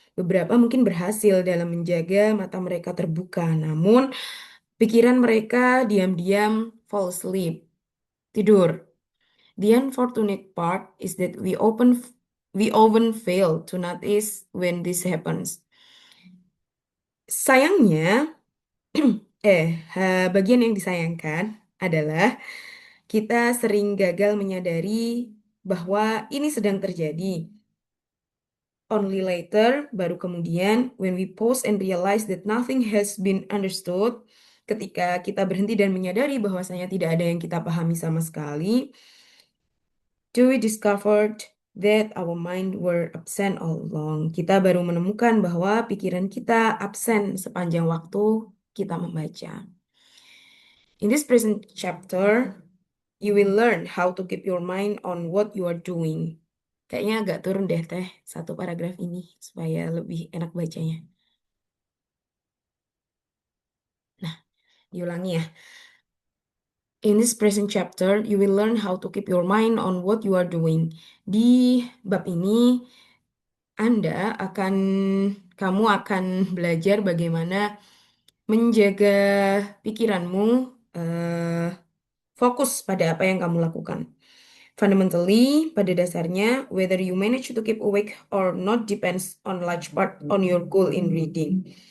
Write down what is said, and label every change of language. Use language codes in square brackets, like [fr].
[id] Beberapa mungkin berhasil dalam menjaga mata mereka terbuka, namun pikiran mereka diam-diam [en] fall asleep, [id] tidur. [en] The unfortunate part is that we often fail to notice when this happens. [id] Sayangnya, bagian yang disayangkan adalah kita sering gagal menyadari bahwa ini sedang terjadi. [en] Only later, [id] baru kemudian, [en] when we pause and realize that nothing has been understood, [id] ketika kita berhenti dan menyadari bahwasanya tidak ada yang kita pahami sama sekali, [en] do we discovered that our mind were absent all along. [id] Kita baru menemukan bahwa pikiran kita absen sepanjang waktu kita membaca. [en] In this present chapter, you will learn how to keep your mind on what you are doing. [id] Kayaknya agak turun deh teh satu paragraf ini supaya lebih enak bacanya. Nah, diulangi ya. [en] In this present chapter, you will learn how to keep your mind on what you are doing. [id] Di bab ini, kamu akan belajar bagaimana menjaga pikiranmu fokus pada apa yang kamu lakukan. [en] Fundamentally, [id] pada dasarnya, [en] whether you manage to keep awake or not depends on large part on your goal in reading.